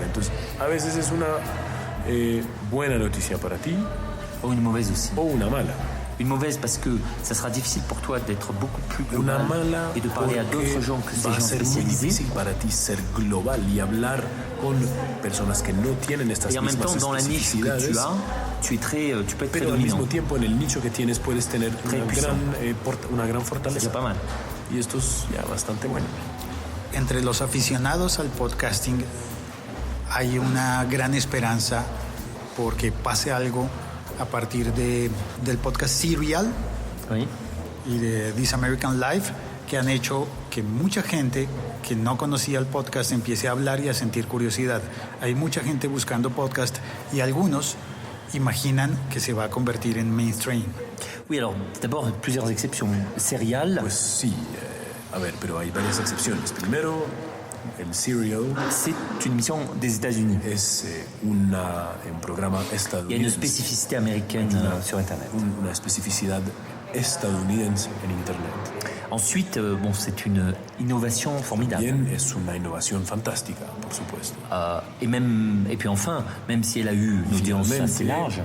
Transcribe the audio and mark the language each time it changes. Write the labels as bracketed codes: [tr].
[es] Entonces, a veces es una buena noticia para ti. [fr] O une mauvaise aussi. [es] O una mala. [fr] Une mauvaise parce que ça sera difficile pour toi d'être beaucoup plus global et de parler à d'autres gens que ces gens spécialisés. [es] Muy difícil para ti ser global y hablar con personas que no tienen estas [fr] y en même temps, dans la niche que tu peux être très dominant. [es] Pero al mismo tiempo, en el nicho que tienes puedes tener una gran fortaleza. [fr] C'est pas mal. [es] Y esto es ya bastante bueno. Entre los aficionados al podcasting hay una gran esperanza porque pase algo a partir del podcast Serial y de This American Life, que han hecho que mucha gente que no conocía el podcast empiece a hablar y a sentir curiosidad. Hay mucha gente buscando podcast y algunos imaginan que se va a convertir en mainstream. [fr] Oui, alors d'abord plusieurs exceptions. Serial. [es] Pues sí. A ver, pero hay varias excepciones. Primero, el Serial. [fr] C'est une émission des États-Unis. [es] Es un programa estadounidense. [fr] Il y a une spécificité américaine sur Internet. [es] Una especificidad estadounidense en Internet. [fr] Ensuite, c'est une innovation formidable. [es] También es una innovación fantástica, por supuesto. [fr] Et puis enfin, même si elle a eu une audience assez large,